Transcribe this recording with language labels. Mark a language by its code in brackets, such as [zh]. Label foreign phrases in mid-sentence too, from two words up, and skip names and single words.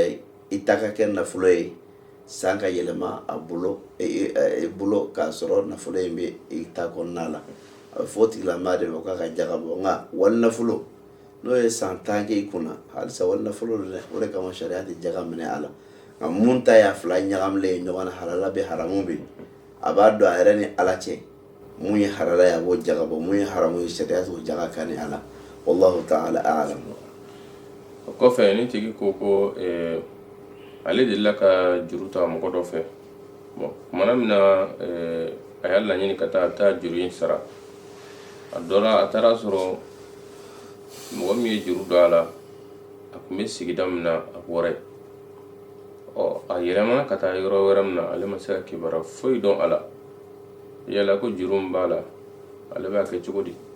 [bm] ye i ta ka kɛ nafolo ye san ka yɛlɛma a bolo k'a sɔrɔ nafolo in bɛ i ta kɔnɔna la a bɛ fɔ tigilama de ma k'a ka jaga bɔ nka wali nafolo n'o ye san 10 kɛ i kunna halisa wali nafolo don dɛ o de kama sariya tɛ jaga minɛ a la nka mun ta y'a fila ɲagaminen ye ɲɔgɔn na halala bɛ haramu bɛ a b'a dɔn a yɛrɛ ni ala cɛ mun ye halala ye a b'o jaga bɔ mun ye haramu ye sariya t'o jaga kani a la [ar] والله تعالى أعلم. [bm] O kɔfɛ ni tigi ko ale delila ka juru ta mɔgɔ dɔ fɛ kumana min na a y'a laɲini ka taa juru in sara a dɔ la a taara sɔrɔ mɔgɔ min ye juru don a la a tun bɛ sigida min na a bɔra a yɛlɛmana ka taa yɔrɔ wɛrɛ min na ale ma se ka kibaruya foyi dɔn a la yala ko juru min b'a la ale b'a kɛ cogo di?